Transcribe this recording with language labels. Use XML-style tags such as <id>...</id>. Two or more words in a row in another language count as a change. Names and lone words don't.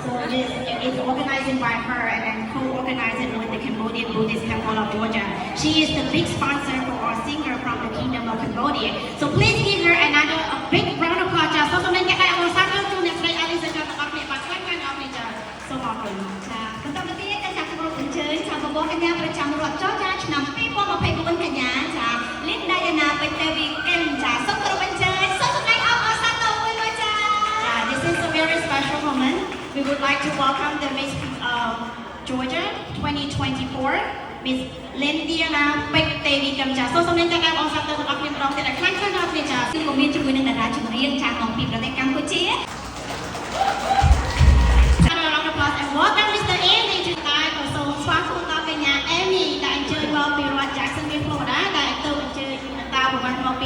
<en>is organized by her and then co-organized with the Cambodian Buddhist Temple of Georgia. She is the big sponsor for our singer from the Kingdom of Cambodia. So please give her another big round of applause.</en> <km>សូមសម្ដែងការអបអរសាទរជូនអ្នកស្រី Alice ចាទាំងអស់គ្នាបាទខ្លាំងៗអរគុណចាសូមអរគុណចាបន្តទៅទៀតចាគោរពអញ្ជើញចាបងប្អូនកញ្ញាប្រចាំរដ្ឋចរចាឆ្នាំ2024កញ្ញាចា Linda Yana ពេជ្រទេវីកិមចាសូមគោរពអញ្ជើញសូមសម្ដែងអបអរសាទរមួយមួយចា</km> <en>This is a very special moment. We would like to welcome the Miss Georgia 2024 Miss Linda</en> <km>ពេជ្រទេវីកិមចាសូមសម្ដែងការអបអរសាទរដល់អ្នកម្ដងទៀតឲ្យខ្លាំងៗដល់គ្នាចាគឺមកមានជាមួយនឹងតារាចម្រៀងចាមកពីប្រទេសកម្ពុជា</km> <en>And welcome Mr.</en> <km>Andy ជាតាក៏សូមស្វាគមន៍ដល់កញ្ញា Amy ដែលអញ្ជើញមក ពីរដ្ឋ Jacksonville Florida ដែលទៅអញ្ជើញតាប្រវត្តិមកពី</km>